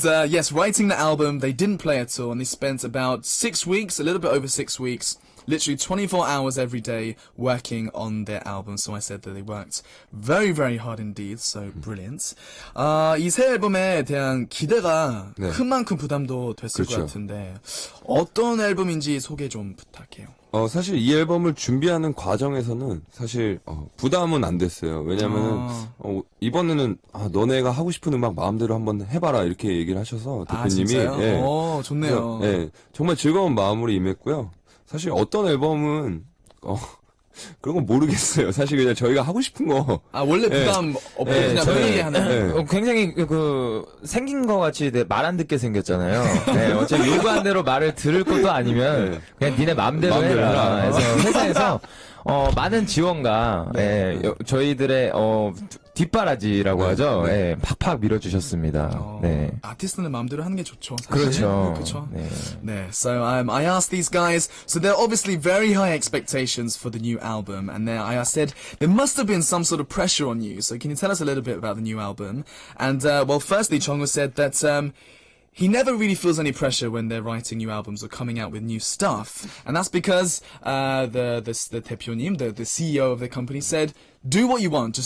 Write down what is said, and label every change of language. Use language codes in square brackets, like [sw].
[en] Yes, writing the album, they didn't play at all, and they spent about 6 weeks, a little bit over 6 weeks. Literally 24 hours every day working on their album. So I said that they worked very, very hard indeed. So brilliant. [ko] 이 새 앨범에 대한 기대가 네. 큰 만큼 부담도 됐을 그렇죠. 것 같은데 어떤 앨범인지 소개 좀 부탁해요. 사실 이 앨범을 준비하는 과정에서는 사실 부담은 안 됐어요. 왜냐면은 이번에는 너네가 하고 싶은 음악 마음대로 한번 해봐라 이렇게 얘기를 하셔서 대표님이 진짜요? 예. 좋네요. 그래서, 예, 정말 즐거운 마음으로 임했고요. 사실 어떤 앨범은 그런 건 모르겠어요. 사실 그냥 저희가 하고 싶은 거. 원래 부담 없고 그냥 편하게 하는. 굉장히 생긴 것 같이 말 안 듣게 생겼잖아요. 네, 어차피 요구한 대로 말을 들을 것도 아니면 그냥 니네 마음대로 해라. 그래서 회사에서 많은 지원과 저희들의 뒷바라지라고 하죠. 네, 팍팍 밀어주셨습니다. 네. 아티스트는 마음대로 하는 게 좋죠. 사실. 그렇죠. 그렇죠. 네. 네. [en] So I asked these guys. So they're obviously very high expectations for the new album, and then I said there must have been some sort of pressure on you. So can you tell us a little bit about the new album? And well, firstly, Jongwoo said that he never really feels any pressure when they're writing new albums or coming out with new stuff, and that's because the 대표님, the CEO of the company, said, "Do what you want.